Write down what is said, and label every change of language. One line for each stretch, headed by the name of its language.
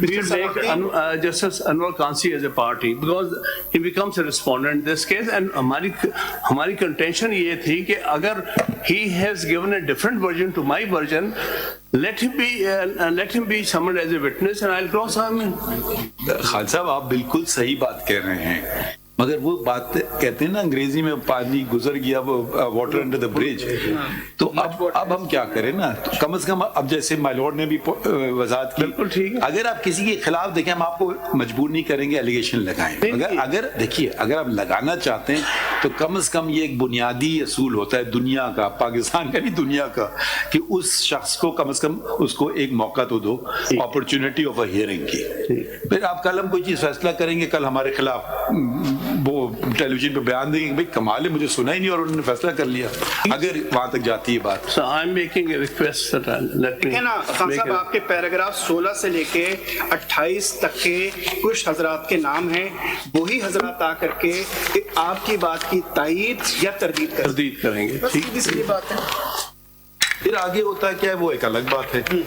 English: We will take Justice Anwar Qazi as a party because he becomes a respondent in this case, and
Urdu: ہماری
English: contention
Urdu: یہ تھی کہ
English: اگر he has given a different version to my version, let him be summoned as a witness and I'll cross him in.
Urdu: خالد صاحب آپ بالکل صحیح بات کہہ رہے ہیں, مگر وہ بات کہتے ہیں نا انگریزی میں پانی گزر گیا وہ
English: Water under the bridge.
Urdu: تو اب ہم کیا کریں نا, کم از کم اب جیسے مائی لارڈ نے بھی وضاحت کی, بالکل ٹھیک ہے, اگر آپ کسی کے خلاف دیکھیں ہم آپ کو مجبور نہیں کریں گے ایلیگیشن لگائیں, اگر دیکھیے اگر آپ لگانا چاہتے ہیں تو کم از کم یہ ایک بنیادی اصول ہوتا ہے دنیا کا, پاکستان کا نہیں دنیا کا, کہ اس شخص کو کم از کم اس کو ایک موقع تو دو,
English: opportunity of a hearing
Urdu: کی. پھر آپ کل ہم کوئی چیز فیصلہ کریں گے, کل ہمارے خلاف وہ ٹیلی ویژن پہ بیان دیں گے کہ بھائی کمال ہے مجھے سنا ہی نہیں اور انہوں نے فیصلہ کر لیا, اگر وہاں تک جاتی ہے بات.
English: So I'm making a request that let me.
Urdu: نا خان صاحب آپ کے پیراگراف 16 سے لے کے 28 تک کے کچھ حضرات کے نام ہیں, وہی حضرات آ کر کے آپ کی بات کی تائید یا تردید کریں گے. سیدھی سیدھی بات ہے. پھر آگے ہوتا ہے کیا ہے وہ ایک الگ بات ہے.